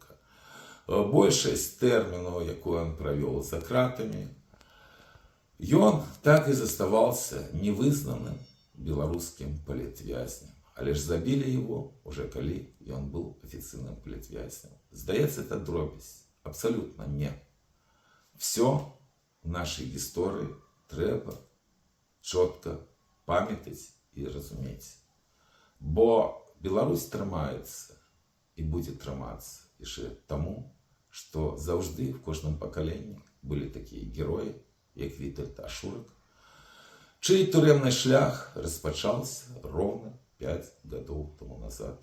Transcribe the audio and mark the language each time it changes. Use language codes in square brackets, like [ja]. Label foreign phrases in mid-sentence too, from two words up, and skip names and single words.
[be] Большасць тэрмінаў, якую он правёў за кратамі, ён так і заставаўся невызнаным беларускім палітвязнем. Але ж забілі [ru] его уже [be] калі ён быў афіцыйным палітвязнем. Здаецца, это дробязь. Абсолютно не. [ru] Все в нашей [be] гісторыі трэба чётка памятаць і разумець. Бо Беларусь трымаецца і будзе трымацца яшчэ таму, что заўжды в кожным пакаленні былі такія героі, як Вітальд Ашурак, чый турэмны шлях распачаўся роўна 5 гадоў таму назад.